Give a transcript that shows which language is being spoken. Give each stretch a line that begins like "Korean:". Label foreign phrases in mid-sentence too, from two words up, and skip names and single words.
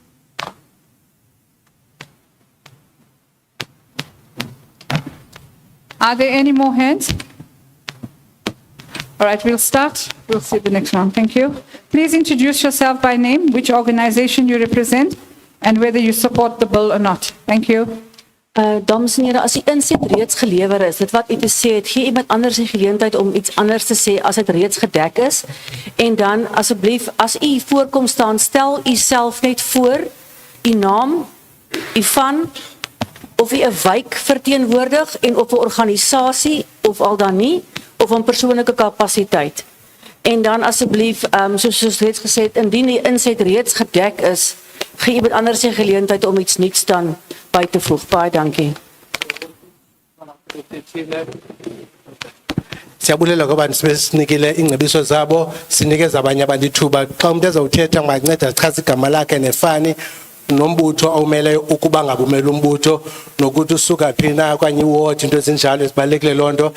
English: Are there any more hands? All right, we'll start. We'll see the next round. Thank you. Please introduce yourself by name, which organization you represent, and whether you support the bill or not. Thank you.
Afrikaans: Dames en here, as die inset reeds gelewer is, dit wat u te sê het, gee iemand anders die geleentheid om iets anders te sê as dit reeds gedek is. En dan asseblief, as u voorkom staan, stel u self net voor, u naam, u van, of u 'n wijk verteenwoordig en of 'n organisasie of al dan nie, of 'n persoonlike kapasiteit. En dan asseblief, soos reeds gesê het, indien die inset reeds gedek is, gee iemand anders die geleentheid om iets nuuts dan by te voeg. Baie dankie.
Xhosa: Siyabulela ngoba sinikile ingcebiso zabo, sinikeza abanye abantu ithuba. Xa umuntu ezawuthetha manceda achaze igama lakhe nefani nombutho awumele ukuba ngabumela umbutho nokuthi usuka phi na okanye iward into ezinjalo ezibalekile lonto.